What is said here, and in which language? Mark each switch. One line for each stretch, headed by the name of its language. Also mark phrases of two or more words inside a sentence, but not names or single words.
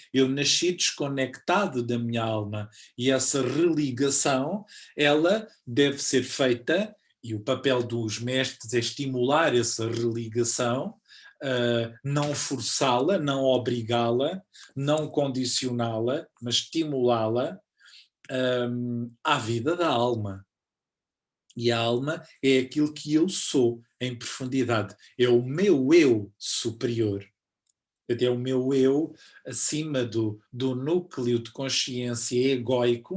Portuguese: Eu nasci desconectado da minha alma e essa religação, ela deve ser feita, e o papel dos mestres é estimular essa religação, não forçá-la, não obrigá-la, não condicioná-la, mas estimulá-la à vida da alma. E a alma é aquilo que eu sou em profundidade, é o meu eu superior. É o meu eu acima do núcleo de consciência egóico.